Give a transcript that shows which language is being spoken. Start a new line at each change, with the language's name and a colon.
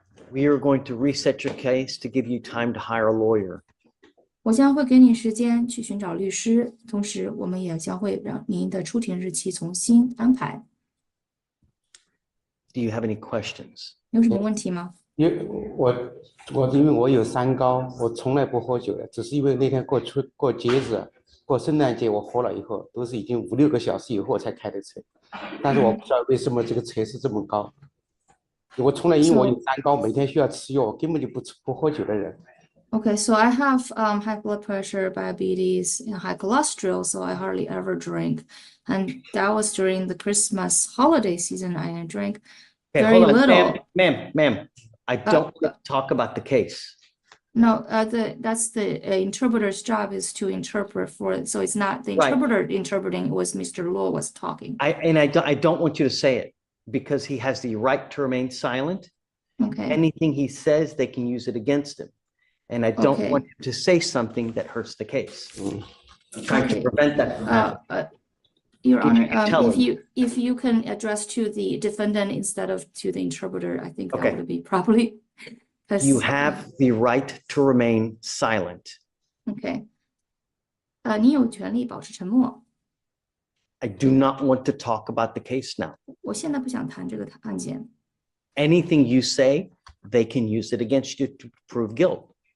English: We are going to reset your case to give you time to hire a lawyer.
Chinese: 我将会给你时间去寻找律师，同时我们也将会让您的出庭日期重新安排。
English: Do you have any questions?
Chinese: 有什么问题吗？因为我有三高，我从来不喝酒的，只是因为那天过节日，过圣诞节我喝了以后，都是已经5、6个小时以后才开的车，但是我不知道为什么这个车是这么高。我从来因为我有三高，每天需要吃药，根本就不喝酒的人。
English: Okay, so I have high blood pressure, diabetes, and high cholesterol, so I hardly ever drink. And that was during the Christmas holiday season. I drank very hold on, little. Ma'am, I don't want to talk about the case. No, that's the interpreter's job is to interpret for it. So it's not the Right. interpreter interpreting, it was Mr. Law was talking. I don't want you to say it because he has the right to remain silent. Okay. Anything he says, they can use it against him. And I don't Okay. want him to say something that hurts the case. I'm trying to prevent that from happening. Your If Honor, you can tell if you can address to the defendant instead of to the interpreter, I think that Okay. would be properly. 'Cause- You have the right to remain silent.
Chinese: OK，你有权利保持沉默。
English: I do not want to talk about the case now.
Chinese: 我现在不想谈这个案件。
English: Anything you say, they can use it against you to prove guilt.